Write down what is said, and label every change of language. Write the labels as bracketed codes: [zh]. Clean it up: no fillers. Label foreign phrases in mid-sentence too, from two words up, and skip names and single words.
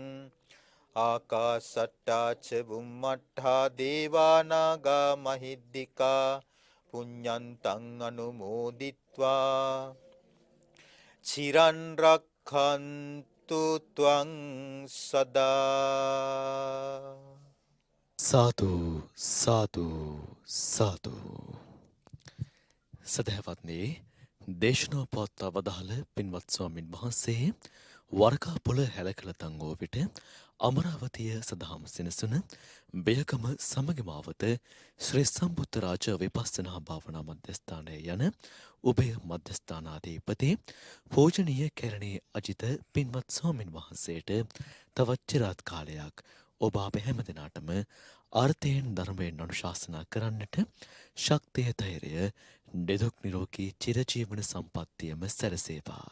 [pi] ආකාසට්ටා ච බුම්මට්ඨා දේවා නාග මහිද්దికා පුඤ්ඤන්තං අනුමෝදිත්වා චිරන් රක්ඛන්තු ත්වං සදා. [si] සාදු සාදු සාදු. සදහවත්නි දේශනා පවත්වා වදාළ පින්වත් ස්වාමින් වහන්සේ වරකාපොළ හැලකල තංගෝ විට අමරාවතිය සදහම් සෙනසුන බයකම සමගමාවත ශ්‍රී සම්බුද්ධ රාජ විපස්සනා භාවනා මධ්‍යස්ථානය යන උභය මධ්‍යස්ථානාධිපති පූජනීය කැරණී අජිත පින්වත් ස්වාමින් වහන්සේට තවත් චිරාත් කාලයක් ඔබ අප හැම දෙනාටම අර්ථයෙන් ධර්මයෙන් අනුශාසනා කරන්නට ශක්තිය ධෛර්යය දෙදොක් නිරෝගී චිරජීවන සම්පත්තියම සැලසේවා.